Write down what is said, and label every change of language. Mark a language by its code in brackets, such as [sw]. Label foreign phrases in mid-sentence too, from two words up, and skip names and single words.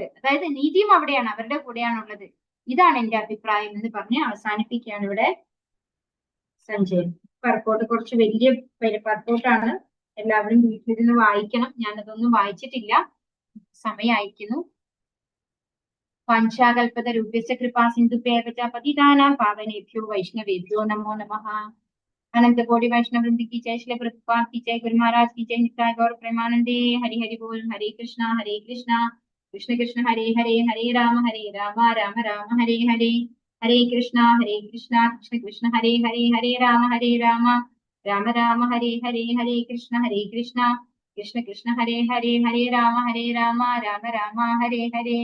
[ml] അതായത് നീതിയും അവിടെയാണ്, അവരുടെ കൂടെയാണുള്ളത്. ഇതാണ് എന്റെ അഭിപ്രായം എന്ന് പറഞ്ഞ് അവസാനിപ്പിക്കുകയാണ് ഇവിടെ സഞ്ജയൻ. പർപ്പോട്ട് കുറച്ച് വലിയ പർപ്പോട്ടാണ്, എല്ലാവരും വീട്ടിലിരുന്ന് വായിക്കണം. ഞാനതൊന്നും വായിച്ചിട്ടില്ല, സമയം അയക്കുന്നു. [sa] വാഞ്ചാകൽപത രൂപേച്ച കൃപാ സിന്ധുഭ്യഃ ച പതിതാനാം പാവനേഭ്യോ വൈഷ്ണവേഭ്യോ നമോ നമഃ. [hi] अनंत कोटि वैष्णव वृंद की जय, श्री प्रभुपाद की जय, गुरु महाराज की जय, नित्याय गौर प्रेमानंदे। हरि हरि बोल। [sa] हरे कृष्णा कृष्ण कृष्ण हरे हरे, हरे राम राम राम हरे हरे, हरे कृष्णा कृष्ण कृष्ण हरे हरे, हरे राम राम राम हरे हरे, हरे कृष्ण कृष्ण कृष्ण हरे हरे, हरे राम राम राम हरे हरे।